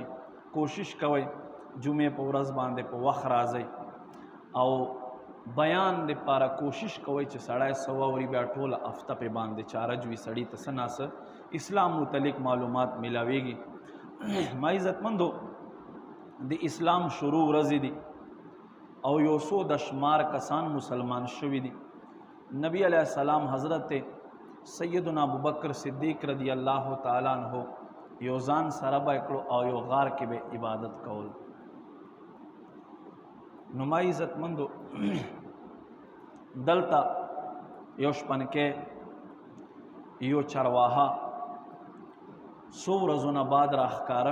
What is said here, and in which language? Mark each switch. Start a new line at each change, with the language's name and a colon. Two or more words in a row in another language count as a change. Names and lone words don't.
Pashto: کوشش کوئ جمعه په ورځ باندې په وخت راځئ او بیان د پاره کوشش کوئ چې سړی څه واوري، بیا ټوله هفته په باندې چارج وي، سړي ته څه ناڅه اسلام متعلق معلومات میلاویږي. ما عزتمندو د اسلام شروع ورځې دي او یو څو د شمار کسان مسلمان شوي دي. نبی
Arabic: علیہ السلام
Pashto: حضرت سیدنا ابوبکر صدیق
Arabic: رضی الله تعالی عنہ
Pashto: یو ځان سره به کړو او یو غار کې به عبادت کول. نو ما عزتمندو دلته یو شپنکې یو چرواها څو ورځونه بعد راښکاره